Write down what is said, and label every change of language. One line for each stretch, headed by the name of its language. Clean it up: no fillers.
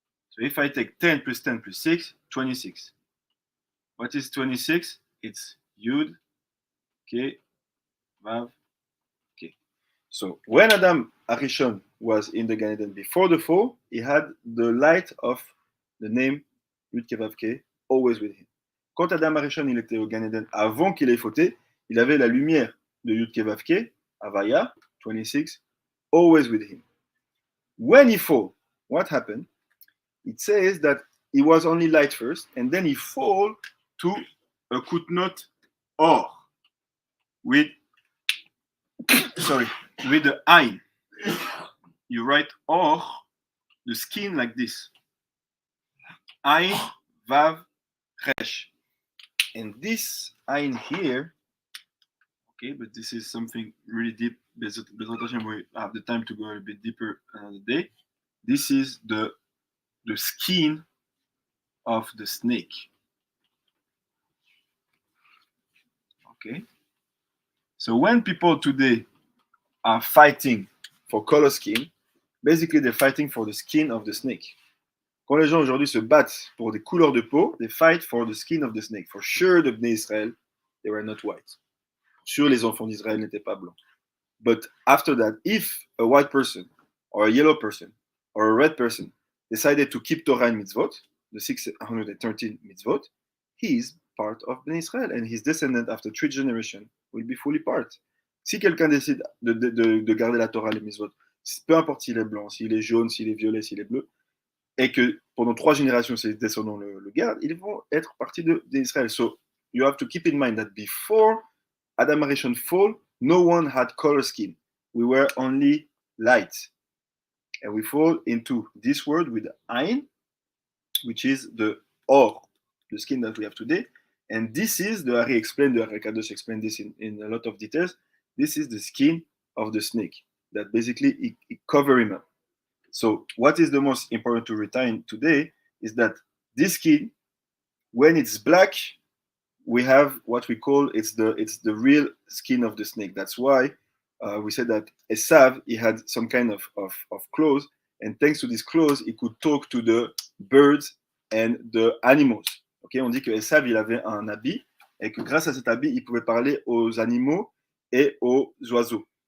English: So if I take 10 plus 10 plus 6, 26. What is 26? It's yud, okay, vav, okay. So when Adam Arishon was in the Gan Eden before the fall, he had the light of the name Yud Ke Vav Ke always with him.
French: Quand Adam Arishon il était au Gan Eden avant qu'il ait fauté, il avait la lumière de Yud Ke Vav Ke, Havaya, 26,
English: always with him. When he fall, what happened? It says that he was only light first, and then he fall to a kutnot or with the ayin. You write or, the skin like this. Ayin, vav, resh. And this ayin here, okay, but this is something really deep. We have the time to go a bit deeper another day. This is the skin of the snake. Okay. So when people today are fighting for color skin, basically they're fighting for the skin of the snake.
French: Quand les gens aujourd'hui se battent pour des couleurs de peau,
English: they fight for the skin of the snake. For sure, the Bnei Israel, they were not white. For sure,
French: les enfants d'Israël n'étaient pas blancs.
English: But after that, if a white person, or a yellow person, or a red person decided to keep Torah and mitzvot, the 613 mitzvot, he is part of Bnei Israel, and his descendant after 3 generations will be fully part.
French: Si quelqu'un décide de garder la Torah et les mitzvot, peu importe s'il est blanc, s'il est jaune, s'il est violet, s'il est bleu, et que pendant 3 générations, ses descendants le gardent, ils vont être partie d'Israël.
English: So you have to keep in mind that before Adam Arishon fall, no one had color skin. We were only light. And we fall into this world with ayin, which is the or, the skin that we have today. And this is, the Ari Kadosh explained this in a lot of details. This is the skin of the snake that basically it cover him up. So what is the most important to retain today is that this skin, when it's black, we have what we call it's the real skin of the snake. That's why we said that Esav, he had some kind of clothes, and thanks to this clothes, he could talk to the birds and the animals.
French: Okay, on dit que Esav, il avait un habit, et que grâce à cet habit, il pouvait parler aux animaux et aux oiseaux.